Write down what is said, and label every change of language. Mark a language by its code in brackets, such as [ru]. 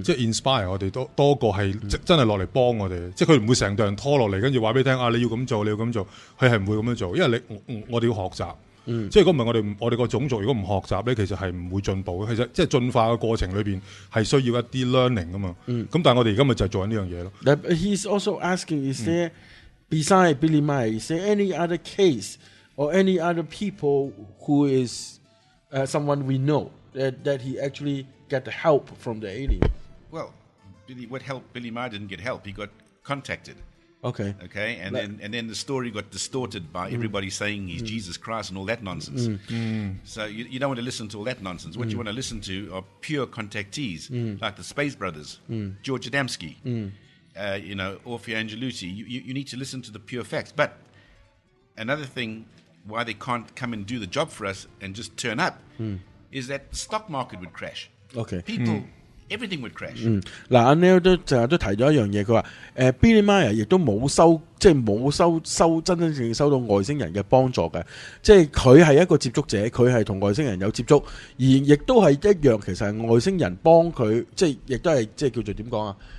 [yue] 即系 inspire 我哋多过系真系落嚟帮我哋，即系佢唔会成队人拖落嚟，跟住话俾你听啊，你要咁做，你要咁做，佢系唔会咁样做，因为我哋要学习，嗯，即系如果唔系我哋个种族如果唔学习咧，其实系唔会进步嘅，其实即系进化嘅过程里边系需要一啲 learning 噶嘛，嗯，咁但系我哋而家咪就系做紧呢样嘢咯。 [en] He's also asking, is there besides Billy Mai, is there any other case or any other people who is someone we know that he actually get the help from the alien? Well, Billy, what help? Billy Maher didn't get help. He got contacted. Okay. Okay. And then the story got distorted by everybody saying he's Jesus Christ and all that nonsense. So you don't want to listen to all that nonsense. What you want to listen to are pure contactees, like the Space Brothers, George Adamski, you know, Orfeo Angelucci. You need to listen to the pure facts. But another thing why they can't come and do the job for us and just turn up is that the stock market would crash. Okay, everything would crash. [yue] 嗱，阿 Neil 都提咗一样嘢，佢话Billy Mayer 亦都冇收，即系冇收真真正正收到外星人嘅帮助嘅，即系佢系一个接触者，佢系同外星人有接触，而亦都系一样，其实系外星人帮佢，即系亦都系即系叫做点讲啊？